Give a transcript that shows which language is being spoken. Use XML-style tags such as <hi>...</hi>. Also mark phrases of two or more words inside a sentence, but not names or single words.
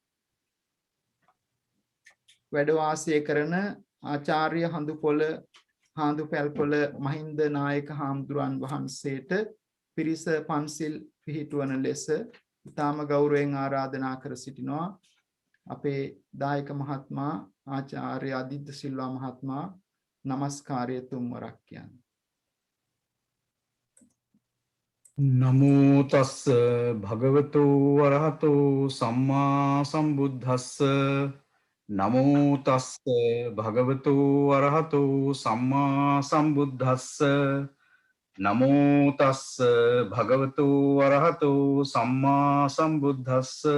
<si>වැඩ වාසය කරන ආචාර්ය හාඳුපැල්පොළ මහින්ද නායක හාමුදුරන් වහන්සේට පිරිස පන්සිල් පිහිටුවන ලෙස ඊටාම ගෞරවයෙන් ආරාධනා කර සිටිනවා. අපේ දායක මහත්මයා ආචාර්ය අදිත් සිල්වා මහත්මයා නමස්කාරය තුන්වරක් කියන්නේ.</si> <pi>නමෝ තස්ස භගවතු වරහතෝ සම්මා සම්බුද්දස්ස නමෝ තස්ස භගවතු වරහතෝ සම්මා සම්බුද්දස්ස නමෝ තස්ස භගවතු වරහතෝ සම්මා සම්බුද්දස්ස</pi>